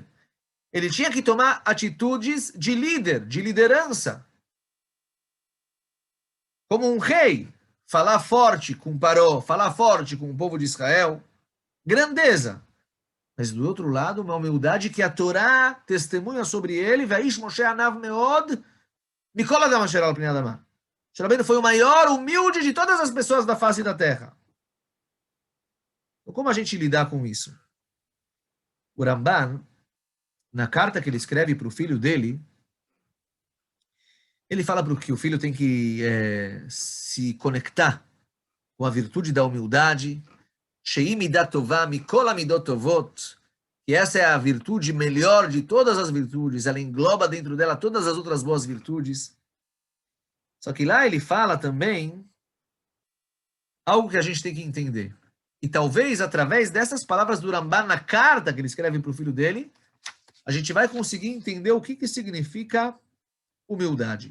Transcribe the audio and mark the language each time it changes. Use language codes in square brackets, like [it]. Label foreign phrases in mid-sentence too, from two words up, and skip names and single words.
[pt] Ele tinha que tomar atitudes de líder, de liderança. Como um rei, falar forte com Paró, falar forte com o povo de Israel, grandeza. Mas do outro lado, uma humildade que a Torá testemunha sobre ele, [he] והאיש משה ענו מאד מכל האדם אשר על פני האדמה. [pt] Moshe Rabbeinu foi o maior humilde de todas as pessoas da face da terra. Então, como a gente lidar com isso? O Ramban, na carta que ele escreve para o filho dele, ele fala para que o filho tem que se conectar com a virtude da humildade, [he] שהיא מידה טובה מכל המידות הטובות, [pt] que essa é a virtude melhor de todas as virtudes, ela engloba dentro dela todas as outras boas virtudes. Só que lá ele fala também algo que a gente tem que entender. E talvez, através dessas palavras do Ramban na carta que ele escreve para o filho dele, a gente vai conseguir entender o que significa humildade.